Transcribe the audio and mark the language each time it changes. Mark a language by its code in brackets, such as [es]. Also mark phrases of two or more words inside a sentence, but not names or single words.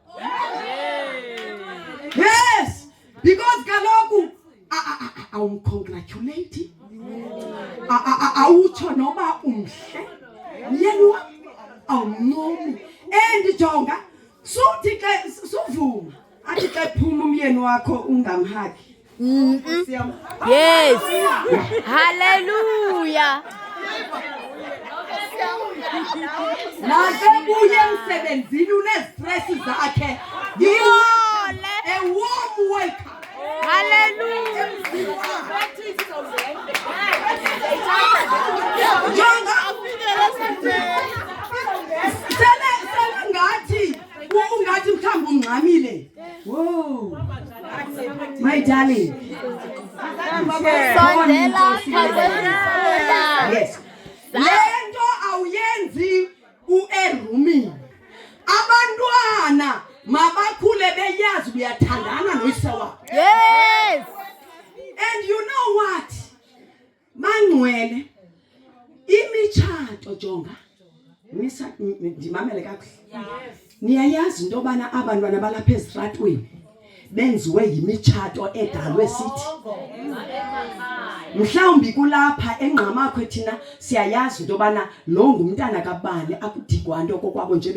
[xh] yes because kaloku awumcongratulate awutsho noba umhle myeni wam awumncomi endijonga suthi ke suvuma athi xa phuma umyeni wakho ungamhagi [en] Yes. Hallelujah. [xh] Nakebuye emsebenzini unestress zakhe yile [en] a warm welcome. Hallelujah. [xh] Jonga sele ngathi mhlawumbe ungxamile. [en] Whoa. My darling. Yes. [xh] Lento awuyenzi uerumini. Abantwana mabakhule beyazi uyathandana noyise wabo. Yes. [en] And you know what? [xh] Mangcwele. Imitshato jonga. Ndimamele kakuhle. Niyayazi into bana abantwana balapha ezitratweni benziwe yimitshato edalwe sithi mhlawumbi kulapha engqamakho thina siyayazi into bana lo ngumntana kabani akudigwanto kokwabo nje